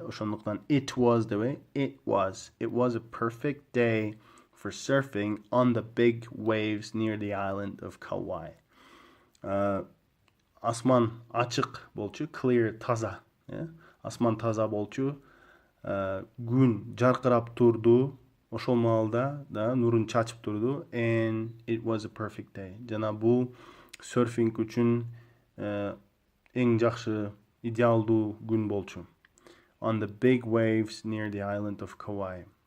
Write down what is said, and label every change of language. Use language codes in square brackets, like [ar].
[ky] Ошондуктан [en] it was a perfect day for surfing on the big waves near the island of Kauai. [ky] Асман ачык болчу, clear, таза. Асман таза болчу, күн жаркырап турду, ошол маалда нурун чачып турду, [en] and it was a perfect day. [ky] Жана бул серфинг үчүн эң жакшы, идеалдуу күн болчу. [en] On the big waves near the island of Kauai.